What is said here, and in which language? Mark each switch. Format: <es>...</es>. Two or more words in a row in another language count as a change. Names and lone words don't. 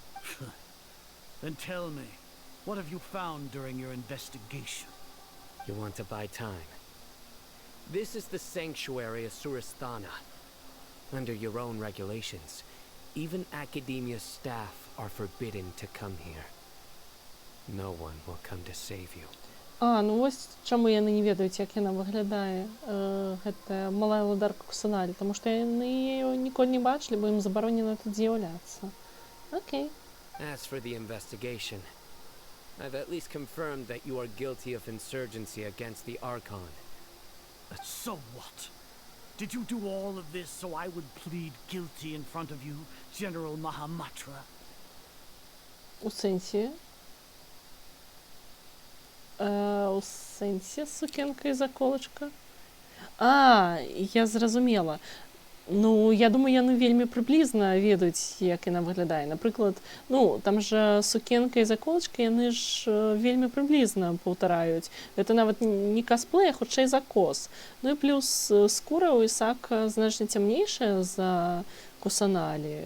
<en>Then tell me, what have you found during your investigation? You want to buy time? This is the sanctuary of Surasthana. Under your own regulations, even Academia staff are forbidden to come here. No one will come to save you.</en> <be>А, ну ось чаму яны не ведаюць, як яна выглядае, гэта малая владарка Кусаналі, таму што яны яе ніколі не бачылі, бо ім забаронена тут з'яўляцца. Окей.</be> <en>As for the investigation, I've at least confirmed that you are guilty of insurgency against the Archon. So what? Did you do all of this so I would plead guilty in front of you, General Mahamatra?</en> <be>У сенсі? У сенсі сукенка і заколачка? А, я зразумела. Ну, я думаю, яны вельмі прыблізна ведаюць, як яна выглядае. Напрыклад, ну, там жа сукенка і заколачка, яны ж вельмі прыблізна паўтараюць. Гэта нават не косплей, а хутчэй закос. Ну і плюс скура ў Ісака значна цямнейшая за Кусаналі.</be>